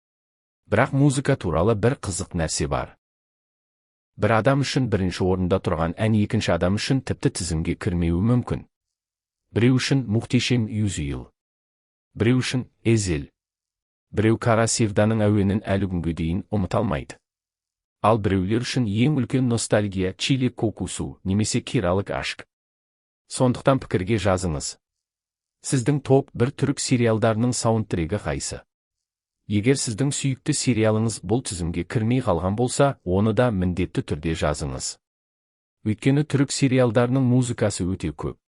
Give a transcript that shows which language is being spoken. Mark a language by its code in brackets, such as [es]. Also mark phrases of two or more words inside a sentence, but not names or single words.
[kk] Бірақ музыка туралы бір қызық нәрсе бар. Бір адам үшін бірінші орында тұрған ән екінші адам үшін тіпті тізімге кірмеуі мүмкін. Біреу үшін Muhteşem Yüzyıl. Біреу үшін Ezel. Біреу Kara Sevda'ның әуенін әлі күнге дейін ұмыта алмайды. Ал біреулер үшін ең үлкен ностальгия Çilek kokusu немесе Kiralık aşk. Сондықтан пікірге жазыңыз. Сіздің топ 1 түрік сериалдарының саундтрегі қайсы? Егер сіздің сүйікті сериалыңыз бұл тізімге кірмей қалған болса, оны да міндетті түрде жазыңыз. Өйткені түрік сериалдарының музыкасы өте көп.